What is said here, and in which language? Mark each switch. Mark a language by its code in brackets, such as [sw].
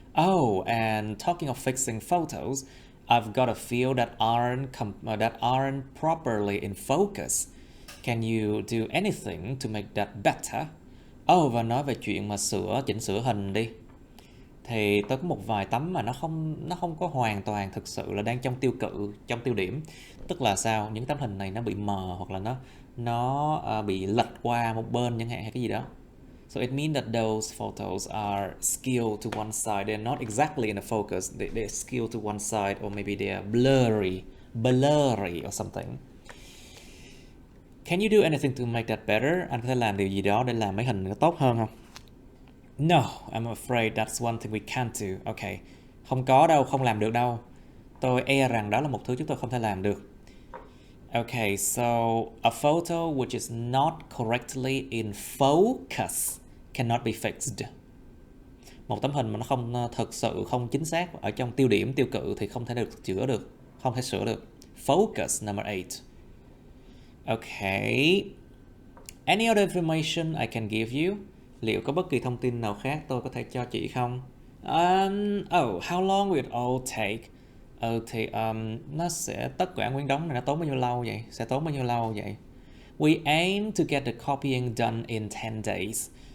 [en] Oh, and talking of fixing photos, I've got a few that aren't properly in focus. Can you do anything to make that better? [vi] Oh, và nói về chuyện mà chỉnh sửa hình đi. Thì tôi có một vài tấm mà nó không có hoàn toàn thực sự là đang trong tiêu điểm. Tức là sao? Những tấm hình này nó bị mờ, hoặc là nó bị lệch qua một bên chẳng hạn, hay cái gì đó. [en] So it means that those photos are skewed to one side. They're not exactly in the focus. They're skewed to one side, or maybe they are blurry or something. Can you do anything to make that better? [vi] Anh có thể làm điều gì đó để làm mấy hình nó tốt hơn không? [en] No, I'm afraid that's one thing we can't do. Okay. [vi] Không có đâu, không làm được đâu. Tôi e rằng đó là một thứ chúng tôi không thể làm được. [en] Okay, so a photo which is not correctly in focus cannot be fixed. [vi] Một tấm hình mà nó không thực sự không chính xác ở trong tiêu điểm, tiêu cự thì không thể không thể sửa được. [en] Focus, number 8. Okay. Any other information I can give you? [vi] Liệu có bất kỳ thông tin nào khác tôi có thể cho chị không? [en] How long will it all take? [vi] Thì nó sẽ tất cả nguyên đống này nó tốn bao nhiêu lâu vậy? Sẽ tốn bao nhiêu lâu vậy? [en] We aim to get the copying done in 10 days.